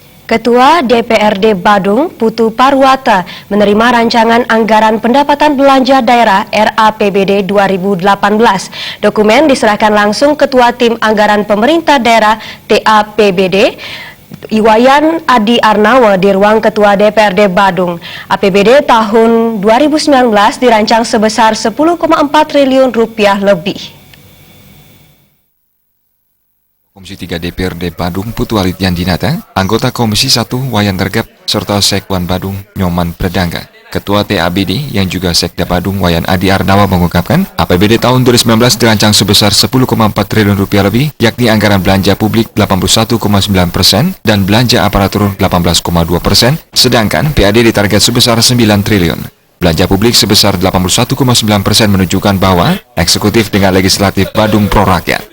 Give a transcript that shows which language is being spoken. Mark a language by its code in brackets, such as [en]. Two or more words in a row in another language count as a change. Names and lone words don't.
[id] Ketua DPRD Badung, Putu Parwata, menerima rancangan anggaran pendapatan belanja daerah RAPBD 2018. Dokumen diserahkan langsung Ketua Tim Anggaran Pemerintah Daerah TAPBD, Iwayan Adi Arnawa di ruang Ketua DPRD Badung. APBD tahun 2019 dirancang sebesar 10,4 triliun rupiah lebih. Komisi 3 DPRD Badung Putu Yandinata, anggota Komisi 1 Wayan Tergap, serta Sekwan Badung Nyoman Predangga. Ketua TABD yang juga Sekda Badung Wayan Adi Arnawa mengungkapkan, APBD tahun 2019 dirancang sebesar 10,4 triliun rupiah lebih, yakni anggaran belanja publik 81,9% dan belanja aparatur 18,2%, sedangkan PAD ditarget sebesar 9 triliun. Belanja publik sebesar 81,9% menunjukkan bahwa eksekutif dengan legislatif Badung pro rakyat.